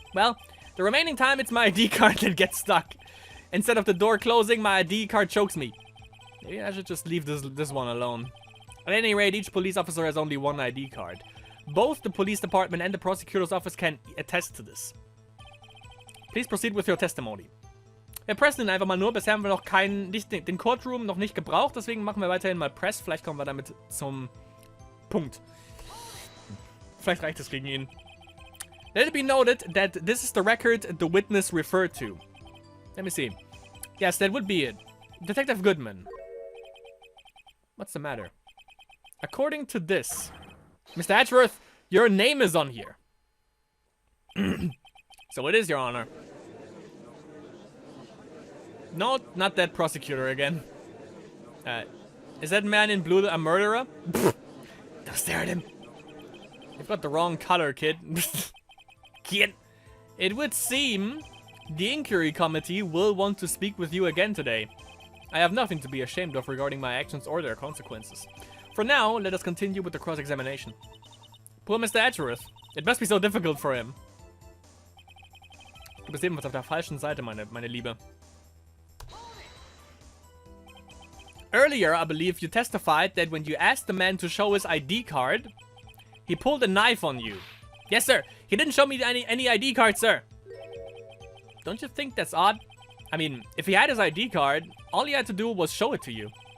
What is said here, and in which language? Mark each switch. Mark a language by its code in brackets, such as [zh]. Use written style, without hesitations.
[en] Well, the remaining time it's my ID card that gets stuck. Instead of the door closing, my ID card chokes me. Maybe I should just leave this one alone. At any rate, each police officer has only one ID card. Both the police department and the prosecutor's office can attest to this. Please proceed with your testimony. [de] Wir pressen ihn einfach mal nur. Bisher haben wir noch den Courtroom noch nicht gebraucht. Deswegen machen wir weiterhin mal Press. Vielleicht kommen wir damit zum Punkt. Vielleicht reicht es gegen ihn. [en] Let it be noted that this is the record the witness referred to. Let me see. Yes, that would be it. Detective Goodman. What's the matter? According to this, Mr. Edgeworth, your name is on here. So it is, Your Honor. No, not that prosecutor again. Is that man in blue a murderer? Don't stare at him. You've got the wrong color, kid. Kid. It would seem the inquiry committee will want to speak with you again today. I have nothing to be ashamed of regarding my actions or their consequences. For now, let us continue with the cross-examination. Poor Mr. Edgeworth. It must be so difficult for him. [de] Du bist ebenfalls auf der falschen Seite, meine Liebe. [en] Earlier, I believe you testified that when you asked the man to show his ID card, he pulled a knife on you. Yes, sir. He didn't show me any ID card, sir. Don't you think that's odd? I mean, if he had his ID card, all he had to do was show it to you.